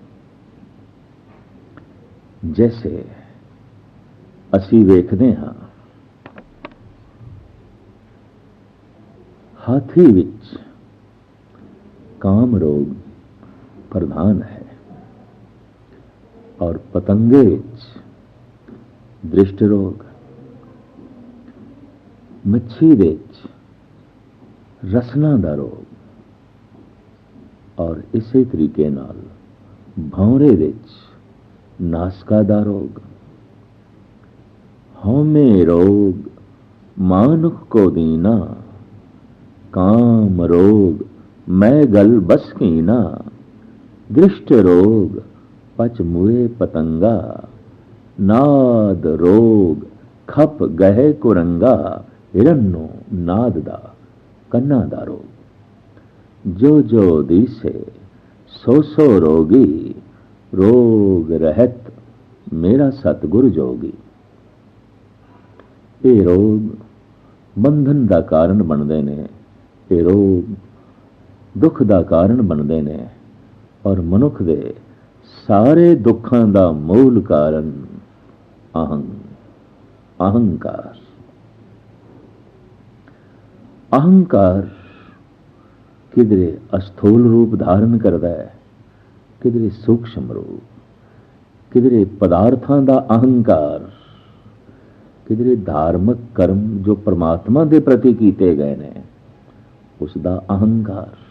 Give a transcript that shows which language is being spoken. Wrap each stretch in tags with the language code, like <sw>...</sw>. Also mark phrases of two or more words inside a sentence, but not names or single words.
<pa>ਜੈਸੇ ਅਸੀ ਵੇਖਤੇ ਹਾਂ, ਹਾਥੀ ਵਿਚ ਕਾਮ ਰੋਗ ਪ੍ਰਧਾਨ ਹੈ, ਔਰ ਪਤੰਗੇ ਵਿਚ ਦ੍ਰਿਸ਼ਟੀ ਰੋਗ, ਮੱਛੀ ਵਿਚ ਰਸਨਾ ਦਾ ਰੋਗ, ਔਰ ਇਸੇ ਤਰੀਕੇ ਨਾਲ ਭੌਰੇ ਵਿਚ ਨਾਸਕਾ ਦਾ ਰੋਗ। ਹਉਮੈ ਰੋਗ ਮਾਨੁਖ ਕੋ ਦੀਨਾ, ਕਾਮ ਰੋਗ ਮੈਂ ਗਲ ਬਸ ਕੀਨਾ, ਦ੍ਰਿਸਟ ਰੋਗ ਪਚ ਮੁਏ ਪਤੰਗਾ, ਨਾਦ ਰੋਗ ਖਪ ਗਹੇ ਕੁਰੰਗਾ, ਹਿਰਨੋ ਨਾਦ ਦਾ ਕੰਨਾ ਦਾ ਰੋਗ। ਜੋ ਜੋ ਦਿਸੇ ਸੋ ਸੋ ਰੋਗੀ, ਰੋਗ ਰਹਤ ਮੇਰਾ ਸਤਗੁਰੂ ਜੋਗੀ। ਯੇ ਰੋਗ ਬੰਧਨ ਦਾ ਕਾਰਨ ਬਣਦੇ ਨੇ, ਇਹ ਰੋਗ ਦੁੱਖ ਦਾ ਕਾਰਨ ਬਣਦੇ ਨੇ। ਔਰ ਮਨੁੱਖ ਦੇ ਸਾਰੇ ਦੁੱਖਾਂ ਦਾ ਮੂਲ ਕਾਰਨ ਅਹੰਕਾਰ। ਅਹੰਕਾਰ ਕਿਧਰੇ ਅਸਥੂਲ ਰੂਪ ਧਾਰਨ ਕਰਦਾ ਹੈ, ਕਿਧਰੇ ਸੂਖਸ਼ਮ ਰੂਪ, ਕਿਧਰੇ ਪਦਾਰਥਾਂ ਦਾ ਅਹੰਕਾਰ, ਕਿਧਰੇ ਧਾਰਮਿਕ ਕਰਮ ਜੋ ਪਰਮਾਤਮਾ ਦੇ ਪ੍ਰਤੀ ਕੀਤੇ ਗਏ ਨੇ ਉਸ ਦਾ ਅਹੰਕਾਰ,</pa>